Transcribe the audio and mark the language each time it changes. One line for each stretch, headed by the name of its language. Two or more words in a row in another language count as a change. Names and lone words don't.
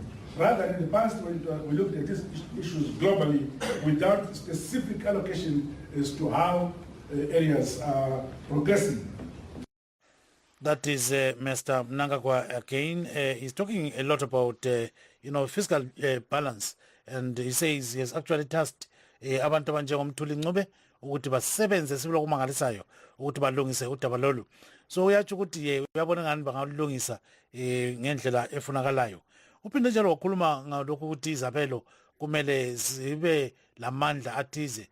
English: Rather than in the past, when we looked at these issues globally without specific allocation as to how areas are progressing. That is Mr. Mnangagwa again. He's talking a lot about, fiscal balance. And he says he has actually tasked
North Ndebele: abantu abanjengomthuli Ncube ukuthi basebenze sibilo kumangalisayo ukuthi balungise udaba lolu. So uyatsho ukuthi uyabona ngani bangalungisa ngendlela efunakalayo. Uphinde njalo wakhuluma ngalokho ukuthi izabelo kumele zibe lamandla athize.